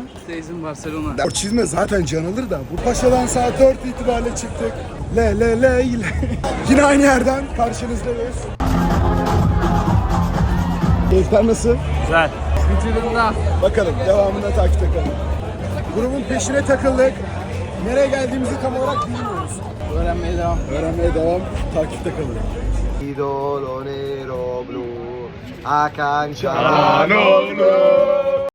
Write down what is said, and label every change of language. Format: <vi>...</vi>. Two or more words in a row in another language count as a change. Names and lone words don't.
<en>Stays in Barcelona.</en> <tr>O çizme zaten can alır da. Bu Paşa'dan saat 4 itibariyle çıktık. Le. Yine aynı yerden karşınızdayız. Keyifler nasıl? Güzel. Vücudunda. Bakalım devamında takipte kalın. Grubun peşine takıldık. Nereye geldiğimizi tam olarak bilmiyoruz. Öğrenmeye devam. Öğrenmeye devam. Takipte kalın. Idolo nero blu a cancha Manolo.</tr>